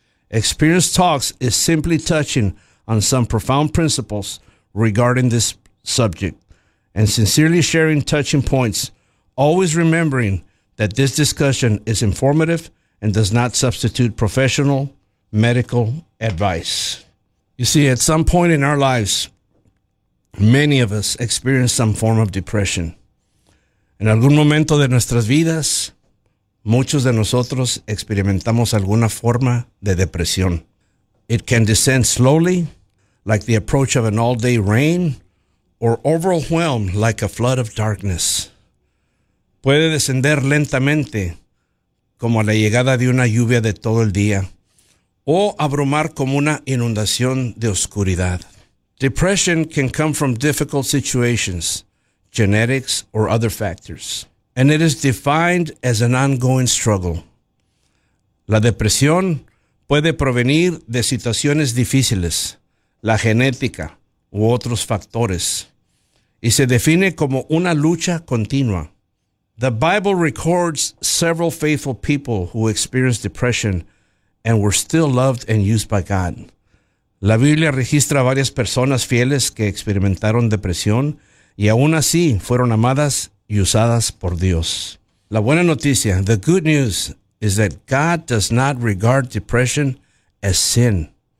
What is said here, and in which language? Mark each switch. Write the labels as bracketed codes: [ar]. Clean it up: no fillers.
[en] Experience Talks is simply touching on some profound principles regarding this subject and sincerely sharing touching points, always remembering that this discussion is informative and does not substitute professional medical advice. You see, at some point in our lives, many of us experience some form of depression. [es] En algún momento de nuestras vidas, muchos de nosotros experimentamos alguna forma de depresión. [en] It can descend slowly, like the approach of an all-day rain, or overwhelm like a flood of darkness. [es] Puede descender lentamente, como la llegada de una lluvia de todo el día, o abrumar como una inundación de oscuridad. [en] Depression can come from difficult situations, genetics, or other factors, and it is defined as an ongoing struggle. [es] La depresión puede provenir de situaciones difíciles, la genética u otros factores, y se define como una lucha continua. [en] The Bible records several faithful people who experienced depression and were still loved and used by God. [es] La Biblia registra varias personas fieles que experimentaron depresión y aún así fueron amadas y usadas por Dios. La buena noticia, [en] the good news, is that God does not regard depression as sin.